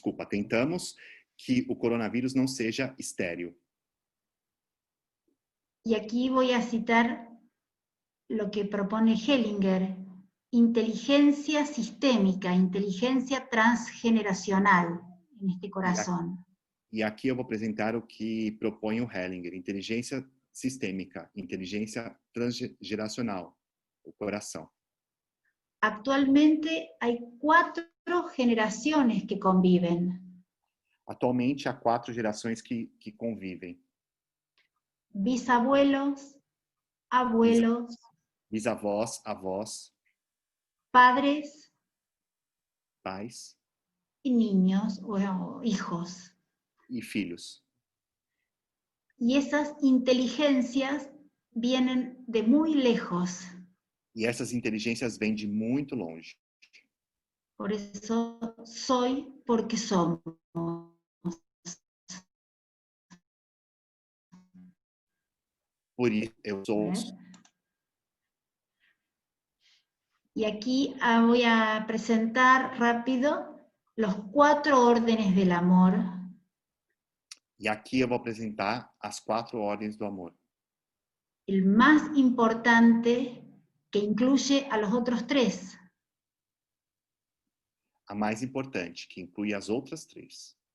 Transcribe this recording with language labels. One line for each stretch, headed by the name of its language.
Portuguese: Tentamos que o coronavírus não seja estéril.
Spanish: Y aquí voy a citar lo que propone Hellinger, inteligencia sistémica, inteligencia transgeneracional en este corazón.
Portuguese: E aqui eu vou apresentar o que propõe o Hellinger, inteligência sistêmica, inteligência transgeracional, o coração.
Spanish: Actualmente hay 4 generaciones que conviven.
Portuguese: Atualmente há 4 gerações que convivem.
Spanish: Bisabuelos, abuelos,
Portuguese: bisavós, avós,
Spanish: padres,
Portuguese: pais
Spanish: y niños o hijos.
Portuguese: E filhos.
Spanish: Y esas inteligencias vienen de muy lejos.
Portuguese: E essas inteligências vêm de muito longe.
Spanish: Por eso soy porque somos.
Portuguese: Por isso eu sou.
Spanish: Y aquí voy a presentar rápido los 4 órdenes del amor.
Portuguese: E aqui eu vou apresentar as 4 ordens do amor.
Spanish: El más importante que incluye a los otros 3.
Portuguese: A mais importante, que inclui as outras 3.